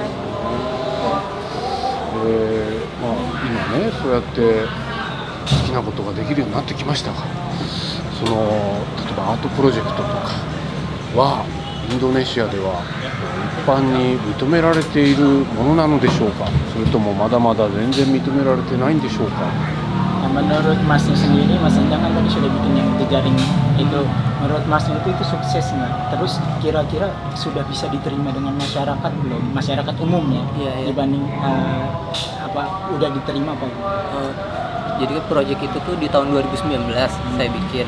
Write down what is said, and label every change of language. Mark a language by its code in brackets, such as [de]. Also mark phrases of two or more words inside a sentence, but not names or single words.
[ja] 今ねそうやって好きなことができるようになってきましたが、例えばアートプロジェクトとかはインドネシアでは一般に認められているものなのでしょうか、それともまだまだ全然認められてないんでしょうか。 [id] Menurut Masnya sendiri, Mas Endang kan tadi sudah bikin yang jejaring itu. Menurut Masnya itu sukses nggak? Terus kira-kira sudah bisa diterima dengan masyarakat belum? Masyarakat umumnya dibanding udah diterima apa? Jadi proyek itu tuh di tahun 2019 saya bikin.